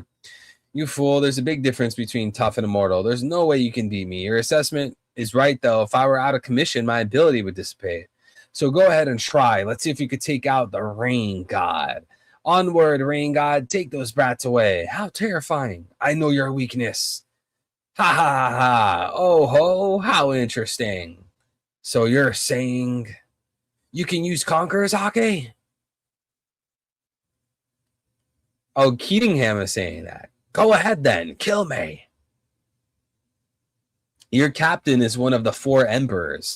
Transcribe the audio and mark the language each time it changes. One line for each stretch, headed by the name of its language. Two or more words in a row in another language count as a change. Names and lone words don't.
English: You fool, there's a big difference between tough and immortal. There's no way you can beat me. Your assessment is right, though. If I were out of commission, my ability would dissipate. So go ahead and try. Let's see if you could take out the Rain God. Onward, Rain God, take those brats away. How terrifying. I know your weakness. Ha ha ha ha. Oh ho, how interesting. So you're saying you can use Conqueror's Hake? Oh, Keatingham is saying that. Go ahead then, kill me. Your captain is one of the 4 emperors.